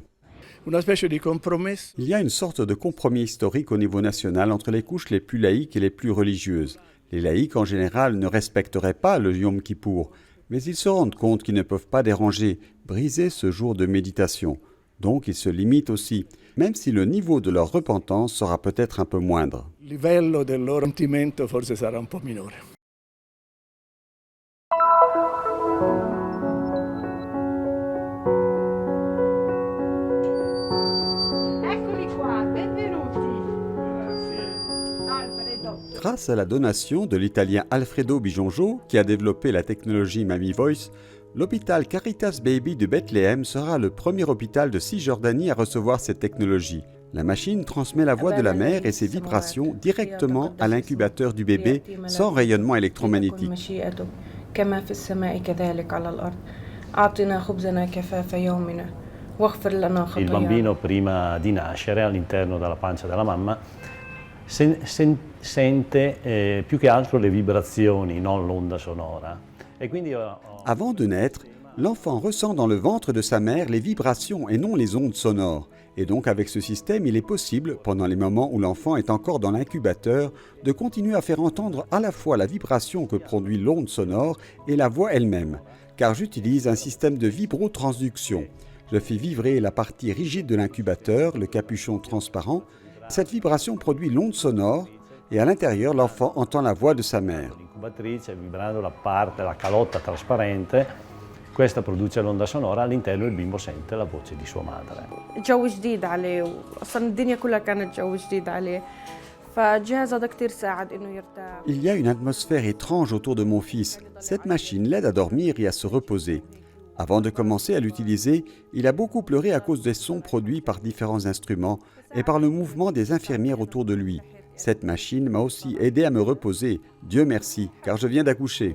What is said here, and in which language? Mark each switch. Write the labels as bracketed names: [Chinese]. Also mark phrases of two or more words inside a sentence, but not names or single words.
[French] Il y a une sorte de compromis historique au niveau national entre les couches les plus laïques et les plus religieuses. Les laïcs en général ne respecteraient pas le Yom Kippour, Mais ils se rendent compte qu'ils ne peuvent pas déranger, briser ce jour de méditation. Donc ils se limitent aussi, même si le niveau de leur repentance sera peut-être un peu moindre. [Italian] Il livello del loro pentimento forse sarà un po' minore. [French] Grâce à la donation de l'Italien Alfredo Bijonjo, qui a développé la technologie Mami Voice, l'hôpital Caritas Baby de Bethléem sera le premier hôpital de Cisjordanie à recevoir cette technologie. La machine transmet la voix de la mère et ses vibrations directement à l'incubateur du bébé sans rayonnement électromagnétique. [Italian] Il bambino prima di nascere all'interno della pancia della mamma sente più che altro le vibrazioni, non l'onda sonora. [French] Avant de naître, l'enfant ressent dans le ventre de sa mère les vibrations et non les ondes sonores. Et donc avec ce système, il est possible, pendant les moments où l'enfant est encore dans l'incubateur, de continuer à faire entendre à la fois la vibration que produit l'onde sonore et la voix elle-même, car j'utilise un système de vibrotransduction. Je fais vibrer la partie rigide de l'incubateur, le capuchon transparent. Cette vibration produit l'onde sonore et à l'intérieur, l'enfant entend la voix de sa mère. [Italian] L'incubatrice, vibrando la calotta trasparente, questa produce l'onda sonora, all'interno il bimbo sente la voce di sua madre. [Arabic] جو جديد عليه واصلا الدنيا كلها كانت جو جديد عليه فالجهاز هذا كثير ساعد انه يرتاح. [French] Il y a une atmosphère étrange autour de mon fils. Cette machine l'aide à dormir et à se reposer. Avant de commencer à l'utiliser, il a beaucoup pleuré à cause des sons produits par différents instruments et par le mouvement des infirmières autour de lui. Cette machine m'a aussi aidé à me reposer, Dieu merci, car je viens d'accoucher.